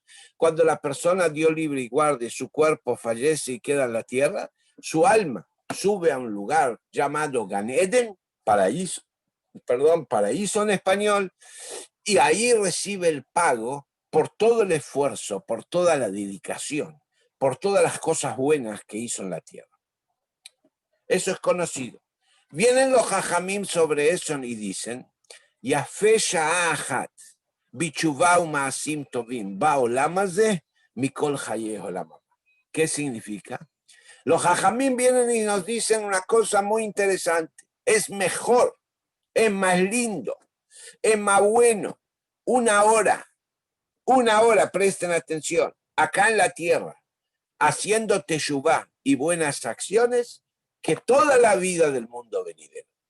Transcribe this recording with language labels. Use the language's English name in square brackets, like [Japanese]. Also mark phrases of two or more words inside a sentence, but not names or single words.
[Spanish] Cuando la persona dio libre y guarde, su cuerpo fallece y queda en la tierra, su alma sube a un lugar llamado Gan Eden, paraíso en español, y ahí recibe el pago por todo el esfuerzo, por toda la dedicación, por todas las cosas buenas que hizo en la tierra. Eso es conocido. Vienen los jajamim sobre eso y dicen, [Hebrew] יפה שעה אחת, בתשובה ומעשים טובים, בעולם הזה, מכל חיי עולם הבא. [Spanish] ¿Qué significa? Los jajamim vienen y nos dicen una cosa muy interesante. Es mejor, es más lindo, es más bueno, una hora, presten atención, acá en la tierra, haciendo teshuvá y buenas acciones, que toda la vida del mundo venidero.